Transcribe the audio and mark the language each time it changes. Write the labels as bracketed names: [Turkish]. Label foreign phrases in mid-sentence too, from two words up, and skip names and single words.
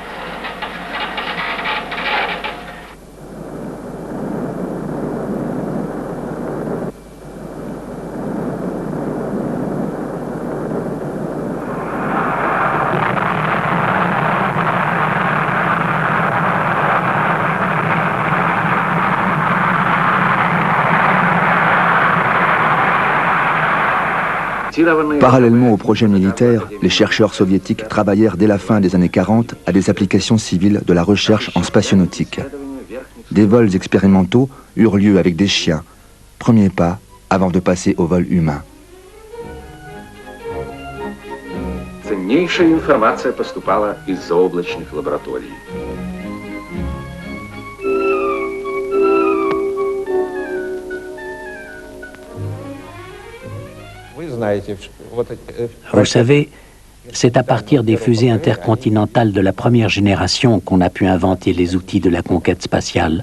[French] Parallèlement au projet militaire, les chercheurs soviétiques travaillèrent dès la fin des années 40 à des applications civiles de la recherche en spationnautique. Des vols expérimentaux eurent lieu avec des chiens, premier pas avant de passer au vol humain. [Russian] Ценнейшая информация поступала из заоблачных лабораторий. [French] Vous savez, c'est à partir des fusées intercontinentales de la première génération qu'on a pu inventer les outils de la conquête spatiale.